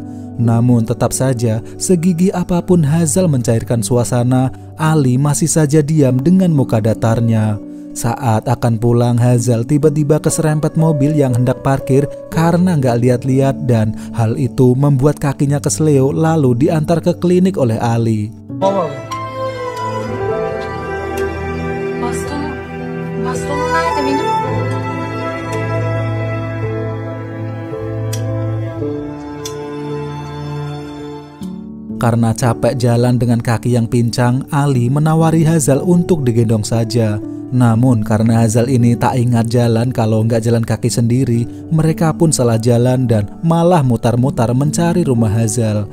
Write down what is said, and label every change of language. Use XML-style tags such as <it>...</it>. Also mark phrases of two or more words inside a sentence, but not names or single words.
<id>Namun tetap saja, segigih apapun Hazal mencairkan suasana, Ali masih saja diam dengan muka datarnya. Saat akan pulang, Hazal tiba-tiba keserempet mobil yang hendak parkir karena nggak lihat-lihat dan hal itu membuat kakinya kesleo lalu diantar ke klinik oleh Ali.</id> <tr>Bastonum nerede benim?</tr> <id>Karena capek jalan dengan kaki yang pincang, Ali menawari Hazal untuk digendong saja. Namun karena Hazal ini tak ingat jalan kalau nggak jalan kaki sendiri, mereka pun salah jalan dan malah mutar-mutar mencari rumah Hazal.</id>